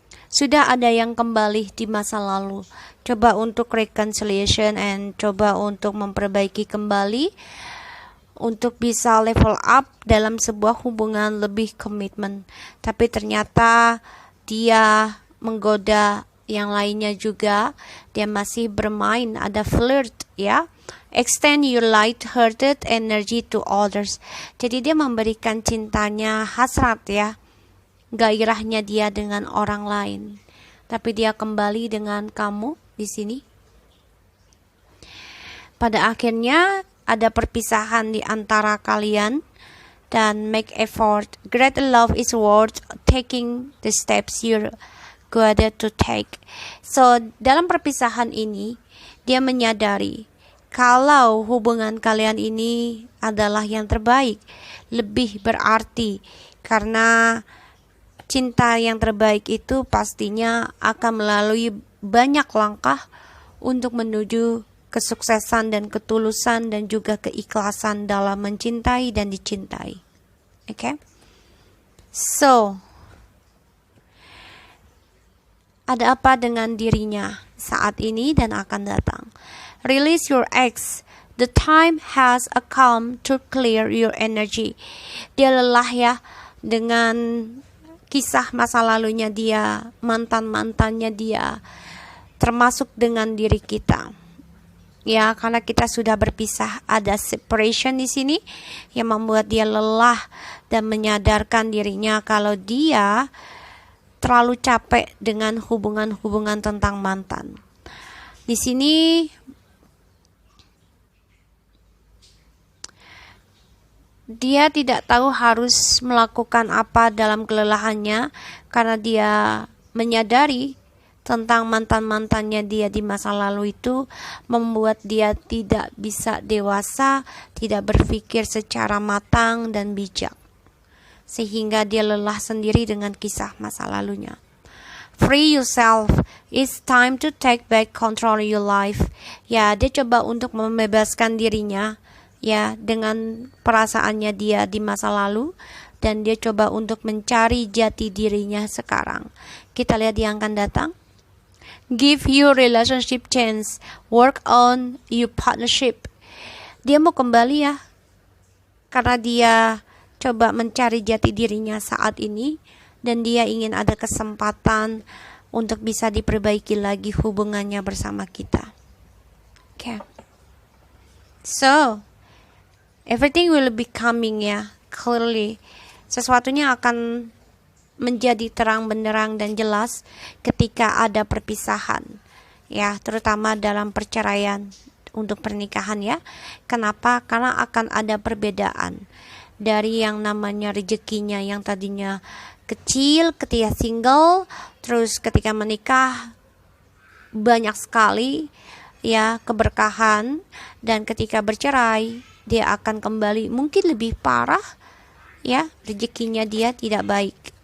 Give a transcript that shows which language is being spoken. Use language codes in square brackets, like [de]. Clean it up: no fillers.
[id] Sudah ada yang kembali di masa lalu. Coba untuk reconciliation and coba untuk memperbaiki kembali. Untuk bisa level up dalam sebuah hubungan lebih komitmen. Tapi ternyata dia menggoda yang lainnya juga, dia masih bermain, ada flirt ya. [en] Extend your light-hearted energy to others. [id] Jadi dia memberikan cintanya hasrat ya, gairahnya dia dengan orang lain. Tapi dia kembali dengan kamu di sini. Pada akhirnya ada perpisahan di antara kalian dan [en] make effort. Great love is worth taking the steps you're good to take. [id] So, dalam perpisahan ini, dia menyadari kalau hubungan kalian ini adalah yang terbaik, lebih berarti, karena cinta yang terbaik itu pastinya akan melalui banyak langkah untuk menuju kesuksesan dan ketulusan dan juga keikhlasan dalam mencintai dan dicintai. Okay? So, ada apa dengan dirinya saat ini dan akan datang. [en] Release your ex. The time has come to clear your energy. [id] Dia lelah ya dengan kisah masa lalunya dia, mantan-mantannya dia, termasuk dengan diri kita. Ya, karena kita sudah berpisah, ada separation di sini yang membuat dia lelah dan menyadarkan dirinya kalau dia terlalu capek dengan hubungan-hubungan tentang mantan. Di sini dia tidak tahu harus melakukan apa dalam kelelahannya karena dia menyadari tentang mantan-mantannya dia di masa lalu itu membuat dia tidak bisa dewasa, tidak berpikir secara matang dan bijak. Sehingga dia lelah sendiri dengan kisah masa lalunya. [en] Free yourself. It's time to take back control of your life. [id] Ya, dia coba untuk membebaskan dirinya ya dengan perasaannya dia di masa lalu dan dia coba untuk mencari jati dirinya sekarang. Kita lihat yang akan datang. [en] Give your relationship chance. Work on your partnership. [id] Dia mau kembali ya. Karena dia coba mencari jati dirinya saat ini dan dia ingin ada kesempatan untuk bisa diperbaiki lagi hubungannya bersama kita. [en] Okay. So, everything will be coming ya, clearly. [id] Sesuatunya akan menjadi terang benderang dan jelas ketika ada perpisahan. Ya, terutama dalam perceraian untuk pernikahan ya. Kenapa? Karena akan ada perbedaan dari yang namanya rezekinya yang tadinya kecil ketika single, terus ketika menikah banyak sekali ya keberkahan, dan ketika bercerai dia akan kembali mungkin lebih parah ya, rezekinya dia tidak baik.